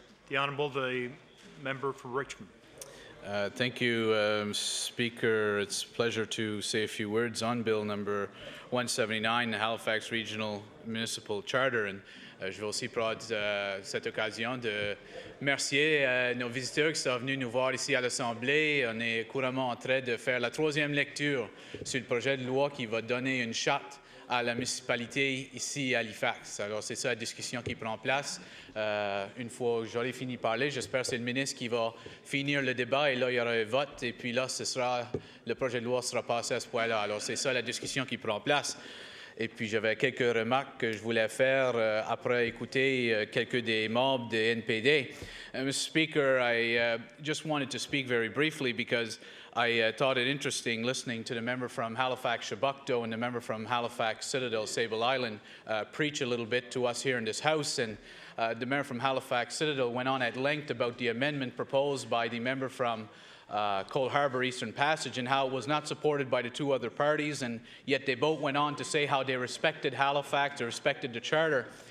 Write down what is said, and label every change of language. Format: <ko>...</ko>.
<en>The honourable member for Richmond. Thank you, Speaker. It's a pleasure to say a few words on Bill number 179, the Halifax Regional Municipal Charter.</en> <fr>And je vais aussi prendre cette occasion de remercier nos visiteurs qui sont venus nous voir ici à l'Assemblée. On est couramment en train de faire la troisième lecture sur le projet de loi qui va donner une charte à la municipalité ici à Halifax. Alors, c'est ça la discussion qui prend place. Une fois que j'aurai fini de parler, j'espère que c'est le ministre qui va finir le débat et là, il y aura un vote et puis là, le projet de loi sera passé à ce point-là. Alors, c'est ça la discussion qui prend place. Et puis, j'avais quelques remarques que je voulais faire après écouter quelques des membres de NPD.</fr> <en>Mr. Speaker, I just wanted to speak very briefly because I thought it interesting listening to the member from Halifax Shabukto and the member from Halifax Citadel Sable Island preach a little bit to us here in this House. And the member from Halifax Citadel went on at length about the amendment proposed by the member from Cole Harbour Eastern Passage and how it was not supported by the two other parties, and yet they both went on to say how they respected Halifax, they respected the Charter.</en>